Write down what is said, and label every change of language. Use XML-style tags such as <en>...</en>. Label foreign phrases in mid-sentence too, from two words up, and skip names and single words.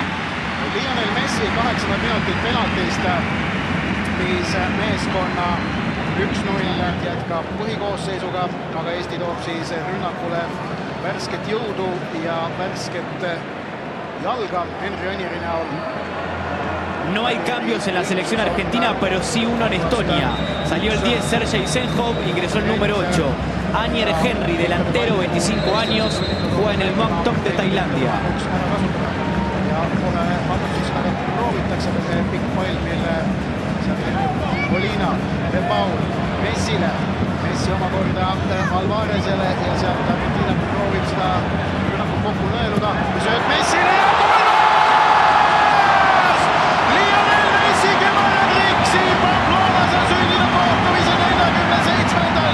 <et>Lionel Messi 8 minutit penaltist viis meeskonna 1-0, jätkab põhikoosseisuga, aga Eesti toob siis rünnakule värsket jõudu ja värsket jalga Henry Õnniri näol.</et> <es>No hay cambios en la selección argentina, pero sí uno en Estonia. Salió el 10 Sergei Senjov, ingresó el número 8. Anier Henry, delantero, 25 años, juega en el Muangthong de Tailandia.</es> <et>Ja kohe hakkab siis väga proovitakse see pikk pall, mille Molina, De Paul, Messile. Messi omakorda Alvarezele ja sealt Argentiina proovib seda rünnakut kokku nõeluda. Sööd Messile ja Lionel Messi kevadrik siin Pamplonas on sündinud kohtumise 47.</et>